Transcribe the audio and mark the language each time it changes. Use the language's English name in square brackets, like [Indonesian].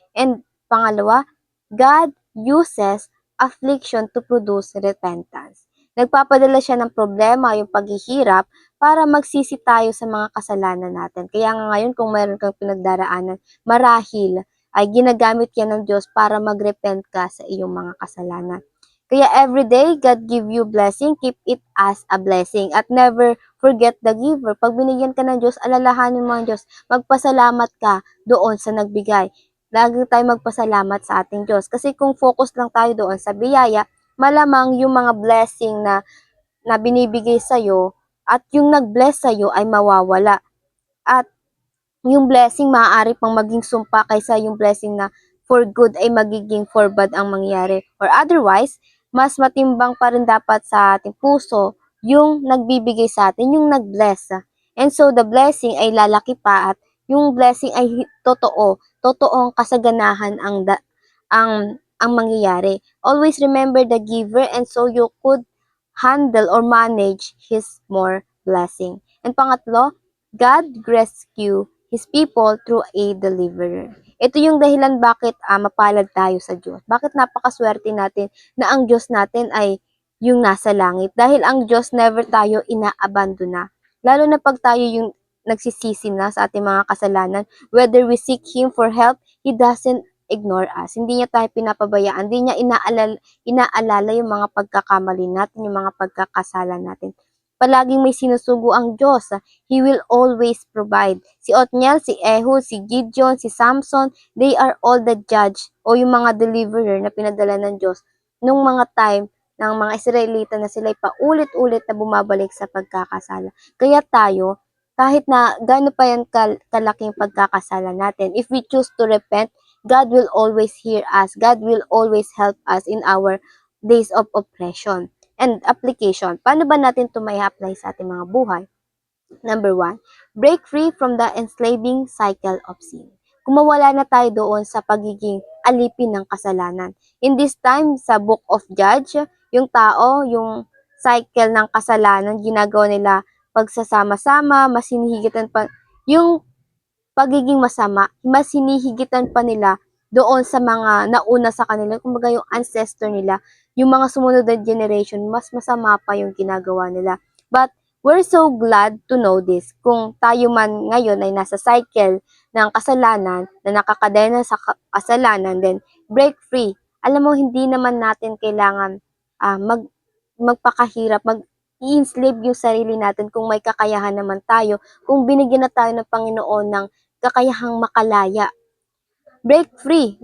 [English] And pangalawa, God uses affliction to produce repentance. [Filipino] Nagpapadala siya ng problema, yung paghihirap, para magsisi tayo sa mga kasalanan natin. Kaya nga ngayon, kung mayroon kang pinagdaraanan, marahil ay ginagamit yan ng Diyos para magrepent ka sa iyong mga kasalanan. [English] Kaya everyday, God give you blessing, keep it as a blessing. At never forget the giver. [Filipino] Pag binigyan ka ng Diyos, alalahanin mo ang Diyos. Magpasalamat ka doon sa nagbigay. Lagi tayo magpasalamat sa ating Diyos. Kasi kung focus lang tayo doon sa biyaya, malamang yung mga blessing na binibigay sa'yo at yung nag-bless sa'yo ay mawawala. At yung blessing maaari pang maging sumpa kaysa yung blessing na [English] for good [Filipino] ay magiging [English] for bad [Filipino] ang mangyayari. [English] Or otherwise, [Filipino] mas matimbang pa rin dapat sa ating puso yung nagbibigay sa atin, yung nag-bless. [English] And so, the blessing [Filipino] ay lalaki pa at yung blessing ay totoong kasaganahan ang mangyayari. [English] Always remember the giver and so you could handle or manage his more blessing. And pangatlo, God rescue His people through a deliverer. [Filipino] Ito yung dahilan bakit mapalad tayo sa Diyos. Bakit napakaswerte natin na ang Diyos natin ay yung nasa langit. Dahil ang Diyos never tayo inaabandona. Lalo na pag tayo yung nagsisisi na sa ating mga kasalanan, [English] whether we seek Him for help, He doesn't ignore us. [Filipino] Hindi niya tayo pinapabayaan. Hindi niya inaalala yung mga pagkakamali natin, yung mga pagkakasala natin. Palaging may sinusugo ang Diyos. [English] He will always provide. [Filipino] Si Othniel, si Ehud, si Gideon, si Samson, [English] they are all the judge [Filipino] o yung mga deliverer na pinadala ng Diyos nung mga time ng mga Israelita na sila'y paulit-ulit na bumabalik sa pagkakasala. Kaya tayo, kahit na gaano pa yan kalaking pagkakasala natin, [English] if we choose to repent, God will always hear us. God will always help us in our days of oppression. And application. [Filipino] Paano ba natin ito may apply sa ating mga buhay? [English] Number 1, break free from the enslaving cycle of sin. [Filipino] Kung mawala na tayo doon sa pagiging alipin ng kasalanan. In this time, sa Book of Judge, yung tao, yung cycle ng kasalanan, ginagawa nila pagsasama-sama, mas hinihigitan pa, yung pagiging masama, mas hinihigitan pa nila doon sa mga nauna sa kanila, kumbaga yung ancestor nila, yung mga sumunod na generation, mas masama pa yung ginagawa nila. [English] But we're so glad to know this. [Filipino] Kung tayo man ngayon ay nasa cycle ng kasalanan, na nakakadena sa kasalanan, [English] then break free. [Filipino] Alam mo, hindi naman natin kailangan magpakahirap, i-enslave yung sarili natin kung may kakayahan naman tayo, kung binigyan na tayo ng Panginoon ng kakayahang makalaya. [English] Break free.